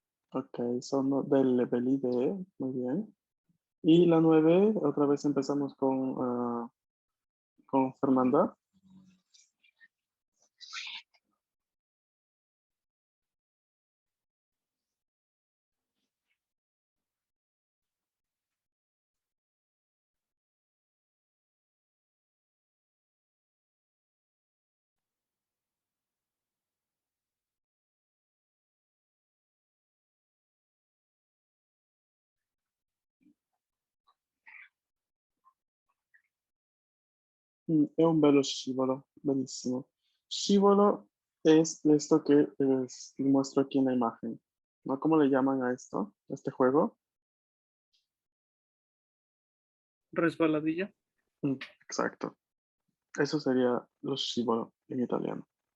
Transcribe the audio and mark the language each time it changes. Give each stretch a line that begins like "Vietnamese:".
Italian: Ok, sono delle belle idee.
Spanish: Muy bien. Y la 9, otra vez empezamos con Fernanda.
Italian: È un bello scivolo, benissimo.
Spanish: Scivolo es esto que les muestro aquí en la imagen, ¿no? ¿Cómo le llaman a esto, a este juego? Resbaladilla. Exacto. Eso sería
Italian: lo scivolo
Spanish: en italiano.